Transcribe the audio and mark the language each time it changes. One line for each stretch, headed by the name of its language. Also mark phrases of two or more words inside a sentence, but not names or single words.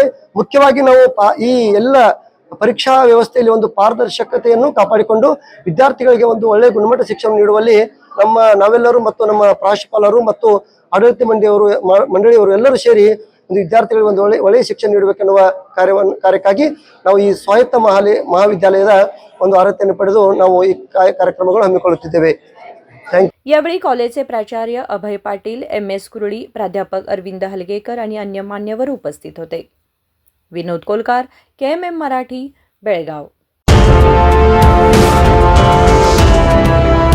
Kannada: ಮುಖ್ಯವಾಗಿ ನಾವು ಈ ಎಲ್ಲ ಪರೀಕ್ಷಾ ವ್ಯವಸ್ಥೆಯಲ್ಲಿ ಒಂದು ಪಾರದರ್ಶಕತೆಯನ್ನು ಕಾಪಾಡಿಕೊಂಡು ವಿದ್ಯಾರ್ಥಿಗಳಿಗೆ ಒಂದು ಒಳ್ಳೆಯ ಗುಣಮಟ್ಟ ಶಿಕ್ಷಣ ನೀಡುವಲ್ಲಿ ನಾವೆಲ್ಲರೂ ಮತ್ತು ನಮ್ಮ ಪ್ರಾಂಶುಪಾಲರು ಮತ್ತು ಆಡಳಿತ ಮಂಡಳಿಯವರು ಎಲ್ಲರೂ ಸೇರಿ ಒಂದು ವಿದ್ಯಾರ್ಥಿಗಳಿಗೆ ಒಂದು ಒಳ್ಳೆಯ ಶಿಕ್ಷಣ ನೀಡಬೇಕೆನ್ನುವ ಕಾರ್ಯಕ್ಕಾಗಿ ನಾವು ಈ ಸ್ವಾಯತ್ತ ಮಹಾವಿದ್ಯಾಲಯದ ಒಂದು ಅರ್ಹತೆಯನ್ನು ಪಡೆದು ನಾವು ಈ ಕಾರ್ಯಕ್ರಮಗಳು ಹಮ್ಮಿಕೊಳ್ಳುತ್ತಿದ್ದೇವೆ।
Marathi: यावेळी कॉलेजचे प्राचार्य अभय पाटील, MS कुरळी, प्राध्यापक अरविंद हलगेकर आणि अन्य मान्यवर उपस्थित होते। विनोद कोलकार, KMM मराठी, बेळगाव।